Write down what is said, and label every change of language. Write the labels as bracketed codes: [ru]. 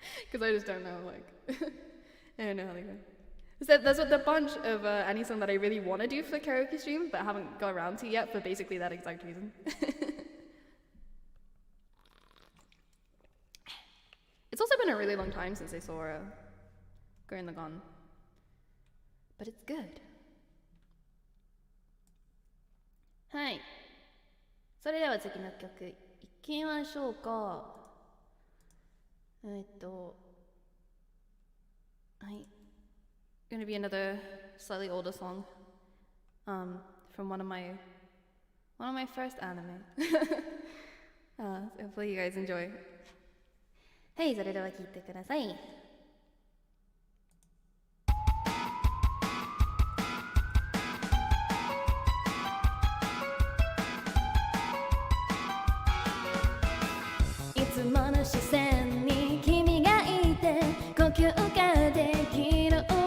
[en] Because I just don't know, like, I don't know how they go. So there's a bunch of Annie song that I really want to do for karaoke streams, but haven't got around to yet for basically that exact reason. It's also been a really long time since I saw Gurren Lagann, but it's good. [ja] はい。それでは次の曲いきましょうか。はい。 [en] Gonna be another slightly older song, from one of my first anime. Hopefully you guys enjoy. [ja] はい、それでは聴いてください。いつもの視線に君がいて呼吸ができる。